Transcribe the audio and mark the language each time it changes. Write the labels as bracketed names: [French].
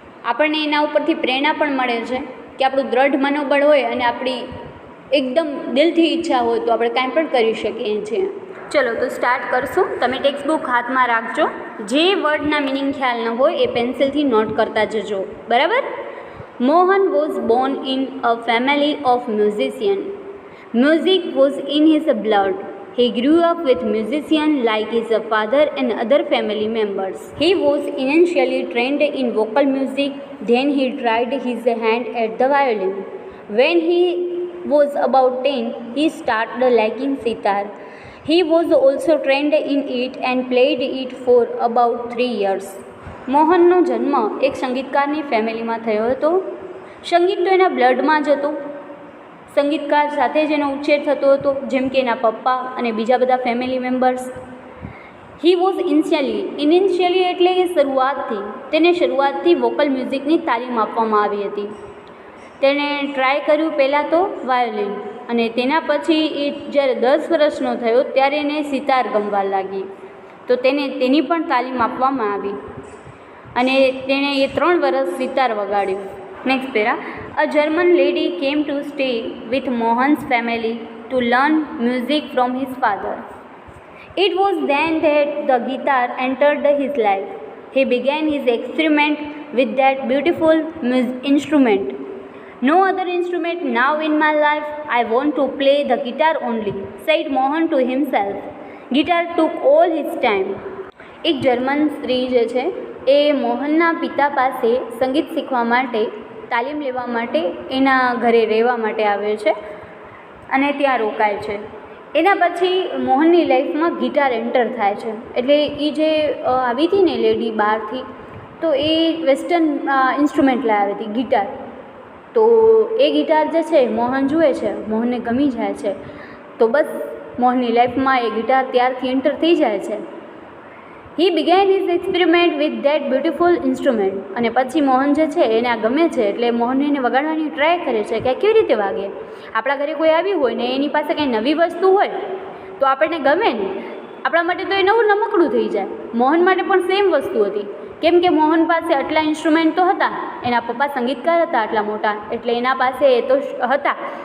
[Gujarati] આપણને એના ઉપરથી પ્રેરણા પણ મળે છે કે આપણું દ્રઢ મનોબળ હોય અને આપણી એકદમ દિલથી ઈચ્છા હોય તો આપણે કાંઈ પણ કરી શકીએ છીએ. ચલો તો સ્ટાર્ટ કરશું. તમે ટેક્સ્ટ બુક હાથમાં રાખજો. જે વર્ડના મિનિંગ ખ્યાલ ન હોય એ પેન્સિલથી નોટ કરતા જજો, બરાબર. [English] Mohan was born in a family of musician. Music was in his blood. He grew up with musicians like his father and other family members. He was initially trained in vocal music, then he tried his hand at the violin. When he was about 10, he started liking sitar. He was also trained in it and played it for about 3 years. [Gujarati] મોહનનો જન્મ એક સંગીતકારની ફેમિલીમાં થયો હતો. સંગીત તો એના બ્લડમાં જ હતું. સંગીતકાર સાથે જ એનો ઉછેર થતો હતો, જેમ કે એના પપ્પા અને બીજા બધા family members. [English] he was initially [Gujarati] એટલે કે તેને શરૂઆતથી વોકલ મ્યુઝિકની તાલીમ આપવામાં આવી હતી. તેણે ટ્રાય કર્યું પહેલાં તો વાયોલિન, અને તેના પછી એ જ્યારે 10 વર્ષનો થયો ત્યારે એને સિતાર ગમવા લાગી, તો તેની પણ તાલીમ આપવામાં આવી અને તેણે એ 3 વર્ષ sitar વગાડ્યું. Next para. [English] A German lady came to stay with Mohan's family to learn music from his father. It was then that the guitar entered his life. He began his experiment with that beautiful instrument. No other instrument now in my life. I want to play the guitar only, said Mohan to himself. Guitar took all his time. [Gujarati] એક German સ્ત્રી જે છે એ મોહનના પિતા પાસે સંગીત શીખવા માટે, તાલીમ લેવા માટે એના ઘરે રહેવા માટે આવ્યો છે અને ત્યાં રોકાય છે. એના પછી મોહનની લાઈફમાં ગિટાર એન્ટર થાય છે. એટલે એ જે આવી હતી ને લેડી બહારથી, તો એ વેસ્ટર્ન ઇન્સ્ટ્રુમેન્ટ લાવી હતી, ગિટાર. તો એ ગિટાર જે છે મોહન જુએ છે, મોહનને ગમી જાય છે, તો બસ મોહનની લાઈફમાં એ ગિટાર ત્યારથી એન્ટર થઈ જાય છે. [English] He began his experiment with that beautiful instrument. [Gujarati] અને પછી મોહન જે છે એને આ ગમે છે, એટલે મોહન એને વગાડવાની ટ્રાય કરે છે કે આ કેવી રીતે વાગે. આપણા ઘરે કોઈ આવ્યું હોય ને એની પાસે કંઈ નવી વસ્તુ હોય તો આપણને ગમે ને, આપણા માટે તો એ નવું નમકડું થઈ જાય. મોહન માટે પણ સેમ વસ્તુ હતી, કેમ કે મોહન પાસે આટલા ઇન્સ્ટ્રુમેન્ટ તો હતા, એના પપ્પા સંગીતકાર હતા આટલા મોટા, એટલે એના પાસે એ તો હતા.